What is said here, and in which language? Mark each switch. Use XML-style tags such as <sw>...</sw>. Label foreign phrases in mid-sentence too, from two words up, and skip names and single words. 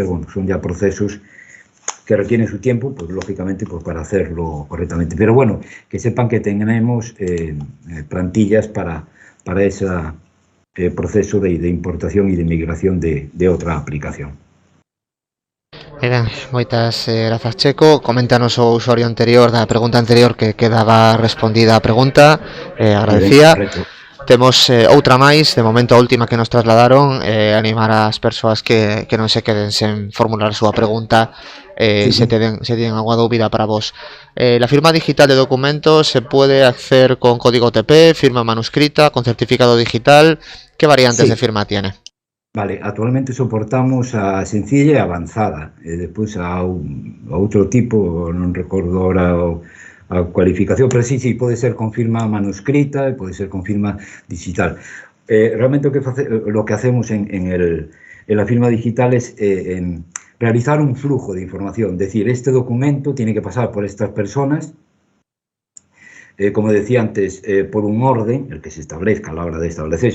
<es>Bueno, son ya procesos que requieren su tiempo, pues lógicamente, pues para hacerlo correctamente. Pero bueno, que sepan que tenemos plantillas para ese proceso de importación y de migración de otra aplicación.</es> <gl>Ben, moitas grazas, Checo. Coméntanos o usuario anterior da pregunta anterior que quedaba respondida a pregunta, agradecía. Temos outra máis, de momento a última que nos trasladaron, animar ás persoas que non se queden sen formular a súa pregunta, se</gl> <es>tienen alguna</es> <gl>dúbida para vos.</gl> <es>La firma digital de documentos se puede hacer con código OTP, firma manuscrita, con certificado digital. ¿Qué variantes de firma tiene?</es> <gl>Vale, actualmente soportamos a sencilla e avanzada, despois a outro tipo, non recordo ahora a cualificación, pero sí, pode ser con firma manuscrita e pode ser con firma digital.</gl> <es>Realmente lo que hacemos en la firma digital es realizar un flujo de información, es decir, este documento tiene que pasar por estas personas, como decía antes, por un orden, el que se establezca a la hora de establecer.</es>